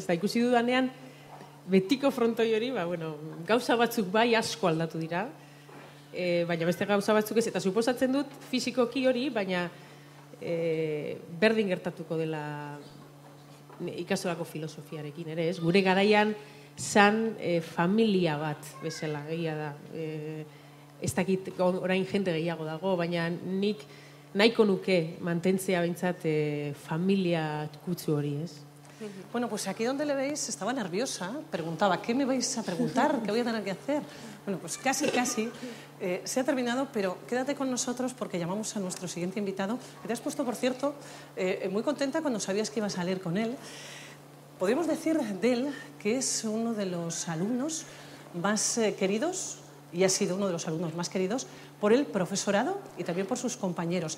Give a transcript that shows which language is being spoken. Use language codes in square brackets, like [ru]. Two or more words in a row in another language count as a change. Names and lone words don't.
[eu] Eta ikusi dudanean, betiko frontoi hori, gauza batzuk bai asko aldatu dira, baina beste gauza batzuk ez, eta suposatzen dut fizikoki hori, baina berdin gertatuko dela ikastolako filosofiarekin ere, ez? Gure garaian zan familia bat bezala, egia da. Ez dakit orain jente gehiago dago, baina nik nahiko nuke mantentzea behintzat familia kutsu hori, ez? Bueno, [es] pues aquí donde le veis estaba nerviosa, preguntaba, ¿qué me vais a preguntar? ¿Qué voy a tener que hacer? Bueno, pues casi se ha terminado, pero quédate con nosotros porque llamamos a nuestro siguiente invitado, que te has puesto, por cierto, muy contenta cuando sabías que ibas a leer con él. Podríamos decir de él que es uno de los alumnos más queridos, y ha sido uno de los alumnos más queridos, por el profesorado y también por sus compañeros.